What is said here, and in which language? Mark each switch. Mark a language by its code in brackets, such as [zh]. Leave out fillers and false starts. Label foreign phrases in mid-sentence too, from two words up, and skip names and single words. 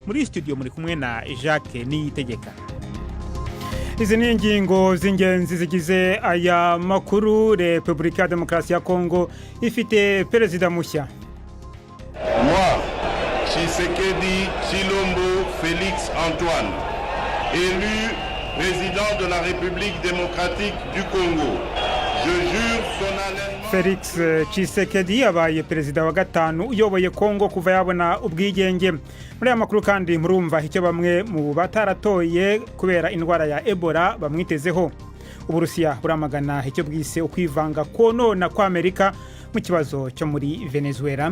[rw] muri studio muri kumwe na Jacques Niyitegeka. Izi ni ingingo z'ingenzi zigize aya makuru. Repubulika ya Demokarasi ya Kongo ifite perezida mushya. [fr] Moi, Tshisekedi Tshilombo Félix Antoine, élu président de la République démocratique du Congo. Je jure solennellement. [rw] Félix Tshisekedi abaye perezida wa gatanu uyoboye Kongo kuva yabona ubwigenge. Muri aya makuru kandi murumva icyo bamwe mu bataratoye kubera indwara ya Ebola bamwitezeho. Uburusiya buramagana icyo bwise ukwivanga konona kwa Amerika mu kibazo cyo muri Venezuela.